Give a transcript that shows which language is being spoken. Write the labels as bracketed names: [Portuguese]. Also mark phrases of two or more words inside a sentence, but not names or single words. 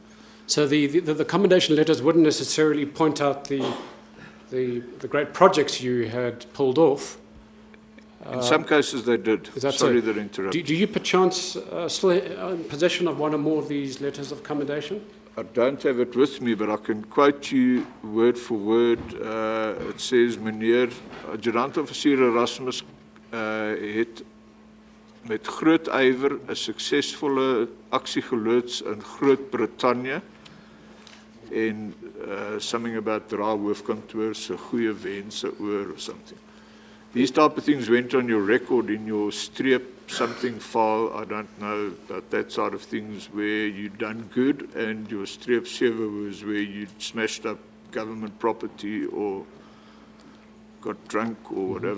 [English] So the commendation letters wouldn't necessarily point out the great projects you had pulled off. In some cases they did. Is that Sorry so? that I interrupted. Do you perchance still in possession of one or more of these letters of commendation? I don't have it with me, but I can quote you word for word. It says, [Afrikaans] meneer Adjutant-officier Erasmus het met groot ywer 'n suksesvolle aksie geloods in Groot-Brittanje en [English] something about [Afrikaans] dra hoofkantoor se goeie wense oor [English] or something. These type of things went on your record in your streep something file. I don't know about that side of things where you'd done good, and your streep 7 was where you'd smashed up government property or got drunk or whatever.